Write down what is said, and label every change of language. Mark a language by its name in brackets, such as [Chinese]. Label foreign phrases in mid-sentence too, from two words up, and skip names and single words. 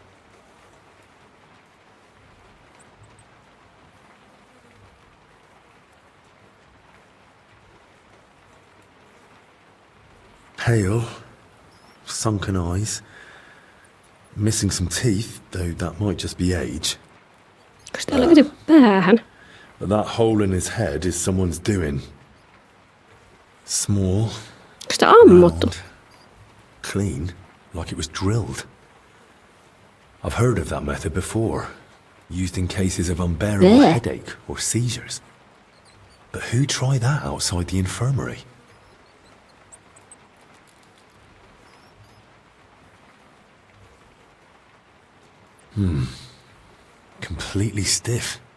[English] Pale, sunken eyes, missing some teeth, though that might just be age. [Finnish] Onko täällä joku päähän? [English] But that hole in his head is someone's doing. Small. [Finnish] Onko sitä ammuttu? [English] Round, clean, like it was drilled. I've heard of that method before, used in cases of unbearable headache or seizures. But who'd try that outside the infirmary? Completely stiff.